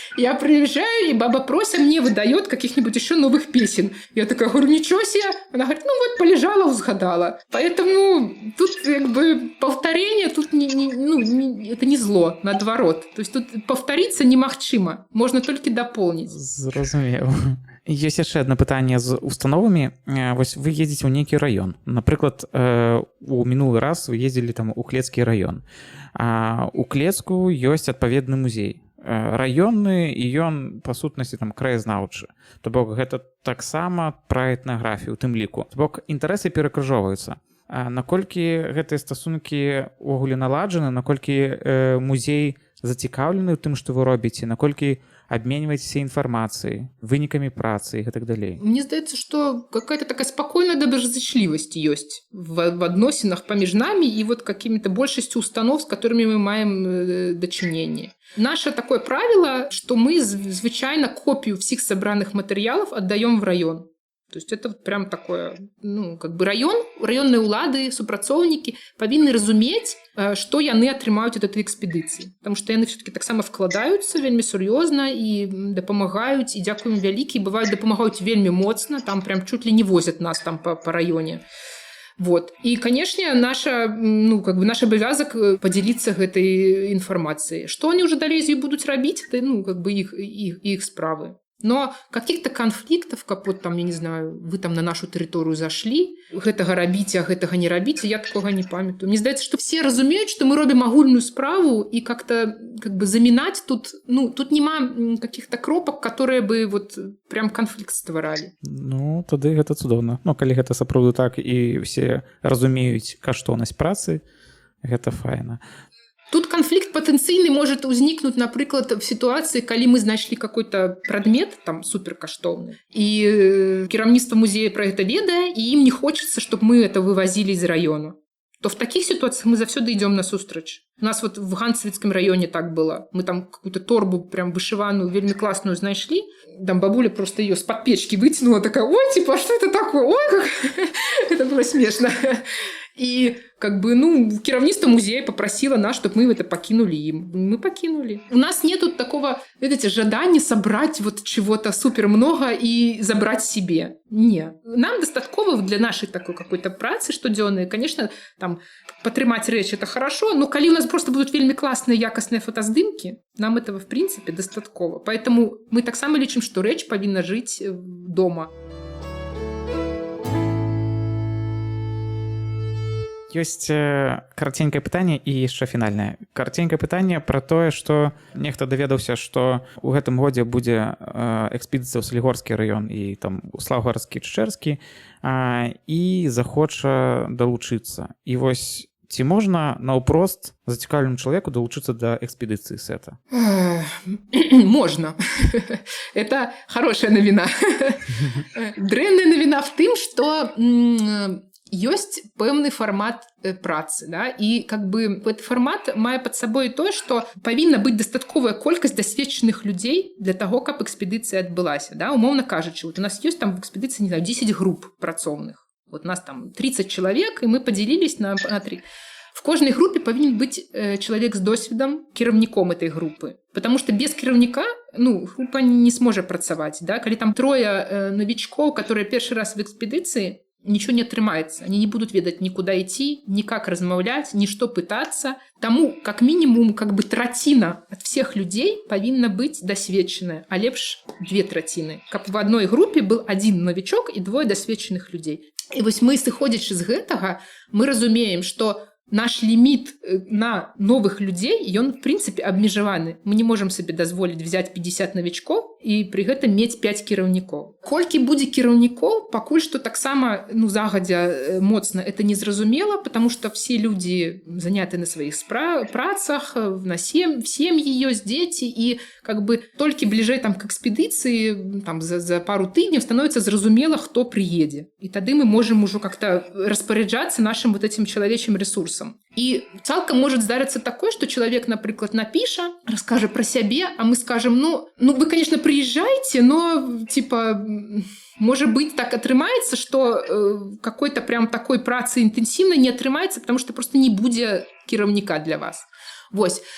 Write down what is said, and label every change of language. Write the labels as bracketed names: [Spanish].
[Russian] Я приезжаю, и баба Прося мне выдает каких-нибудь еще новых песен. Я такая говорю, ничего себе. Она говорит, полежала, узгадала. Поэтому тут повторение, тут это не зло, наоборот. То есть тут повториться [Belarusian] немагчыма. [Russian] Можно только дополнить. [Belarusian] Зразумела. Ёсць яшчэ адно пытанне з установамі. Вось вы едзеце ў нейкі раён. Напрыклад, у мінулы раз вы ездзілі там у Клецкі раён. А у Клецку ёсць адпаведны музей. Раённы, і ён, па сутнасці, там краязнаўчы. То бок, гэта таксама пра этнаграфію, у тым ліку. То бок, інтарэсы перакрыжоўваюцца. Наколькі гэтыя стасункі ўвогуле наладжаны, наколькі музей зацікаўлены ў тым, што вы робіце, наколькі [Russian] обмениваетесь информацией, [Belarusian] выниками працы и так далее. [Russian] Мне здаецца, что какая-то такая спокойная доброзычлівасць есть [Belarusian] в адносінах паміж нами [Russian] и какими-то большестью установ, [Belarusian] с которыми мы маем дачыненне. [Russian] Наше такое правило, что мы звычайно копию всех собранных материалов отдаем в район. То есть это прям такое, [Belarusian] районные улады, супрацоўнікі павінны разумець, што яны атрымаюць ад этой экспедыцыі. [Russian] Потому что [Belarusian] яны все-таки таксама вкладаюцца вельмі сур'ёзна і дапамагаюць, і дзякуем вялікі, бываюць дапамагаюць вельмі моцна, [Russian] там прям чуть ли не возят нас там по районе. Вот. И, конечно, наш обовязок поделиться этой информацией. Что они уже далей будут рабіць, [Belarusian] это их справы. [Russian] Но каких-то конфликтов, как вот там, я не знаю, вы там на нашу территорию зашли, [Belarusian] гэтага рабіце, а гэтага не рабіце, [Russian] я такого не памятаю. [Belarusian] Мне здаецца, што все разумеюць, што мы робім агульную справу, і [Russian] как-то как бы замінаць тут, [Belarusian] ну, тут няма каких-то кропак, [Russian] которые бы вот прям [Belarusian] канфлікт стваралі. Ну, тады гэта цудоўна. Ну, калі гэта сапраўды так і ўсе разумеюць каштоўнасць працы, гэта файна. [Russian] Тут конфликт потенційный может узнікнуть, наприклад, в ситуации, коли [Belarusian] мы знайшлі какой-то предмет, [Russian] там, суперкаштовный, и кіраўніцтва музея про это ведае, и им не хочется, чтобы мы это вывозили из района. То в таких ситуациях мы [Belarusian] завсёды [Russian] идем насустрач. У нас вот в Ганцевицком районе так было. Мы там какую-то торбу прям вышиваную, [Belarusian] вельми классную знайшли. [Russian] Там бабуля просто ее с-под печки вытянула, такая: ой, типа, а что это такое? Ой, как... Это было смешно. И как бы, ну, кіраўніцтва музея попросило нас, чтобы мы это покинули им. Мы покинули. У нас нету такого, видите, жадания собрать вот чего-то супер много и забрать себе. Не. Нам достатково для нашей такой какой-то працы штодзённай, конечно, там, потрымать речь это хорошо, но коли у нас просто будут вельми классные, якостные фотоздымки, [Belarusian] нам этого, в принципе, достатково. [Russian] Поэтому мы [Belarusian] таксама лічым, [Russian] что речь повинна жить дома. [Belarusian] Ёсць караценькае пытанне і яшчэ фінальнае. Караценькае пытанне пра тое, што нехта даведаўся, што ў гэтым годзе будзе экспедыцыя ў Салігорскі раён і там Слаўгарскі, Ччэрскі, і захоча далучыцца. І вось ці можна наўпрост зацікаўленаму чалавеку далучыцца да экспедыцыі сэта? [Russian] Можно. Это хорошая [Belarusian] навіна. Дрэнная навіна в тым, што ёсць пэўны фармат працы, да, і [Russian] как бы этот [Belarusian] фармат мае пад сабой тое, што павінна быць дастатковая колькасць дасведчаных людзей для таго, каб экспедыцыя адбылася, да, умоўна кажучы. Вот у нас ёсць там в экспедыцыі, не знаю, 10 груп працоўных. Вот у нас там 30 чалавек, і мы падзялілись на 3. [Russian] В кожнай [Belarusian] групе павінен быць чалавек з досведам, кіраўніком этой групы. [Russian] Потому что без кіраўніка, ну, [Belarusian] група не сможа працаваць, [Russian] да. [Belarusian] Калі там [Russian] 3 новичков, которые [Belarusian] першы раз в экспедыцыі, [Russian] ничего не отрымается. Они не будут ведать никуда идти, никак размаўлять, ни что пытаться. Тому, как минимум, как бы [Belarusian] траціна [Russian] от всех людей повинна быть досведченная, а лепш [Belarusian] 2 траціны. [Russian] Каб в одной группе был 1 новичок и 2 досведченых людей. [Belarusian] И вось мы, сыходзячы з гэтага, мы разумеем, что наш ліміт на новых людзей, ён, в принципе, абмежаваны. [Russian] Мы не можем себе [Belarusian] дазволіць [Russian] взять 50 новичков і [Belarusian] при гэтым мець 5 кіраўнікоў. Колькі будзе кіраўнікоў, пакуль што таксама, [Russian] ну, загадзя моцна это не [Belarusian] зразумела, [Russian] потому что все люди заняты [Belarusian] на своих працах, на сем'і ёсць дзеці, і как бы толькі бліжэй там к экспедыцыі, там за пару тыдняў становіцца зразумела, хто прыедзе. І тады [Russian] мы можем ужо как-то распоряджацца нашим вот этим [Belarusian] чалавечым [Russian] ресурсам. [Belarusian] І цалкам [Russian] может здарыцца такое, что человек, напрыклад, [Belarusian] напіша, раскажа про сябе, [Russian] а мы скажем: ну вы, конечно, приезжайте, но типа, может быть, так атрымаецца, что какой-то прям такой працы интенсивной не атрымаецца, потому что просто [Belarusian] не будзе кіраўніка для вас. Вось.